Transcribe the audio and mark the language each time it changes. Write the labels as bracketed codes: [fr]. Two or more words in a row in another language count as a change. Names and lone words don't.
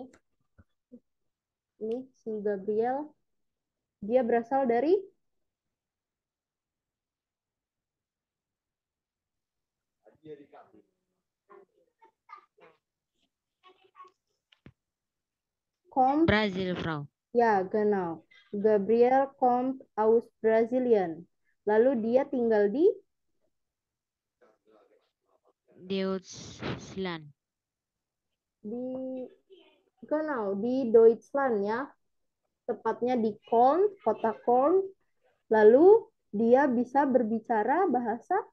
[id] Ini si Gabriel, dia berasal dari Brazil, Frau. Ya, genau. [de] Gabriel kommt aus Brasilien. [id] Lalu dia tinggal di Deutschland. di Deutschland ya. Tepatnya di Köln, kota Köln. Lalu dia bisa berbicara bahasa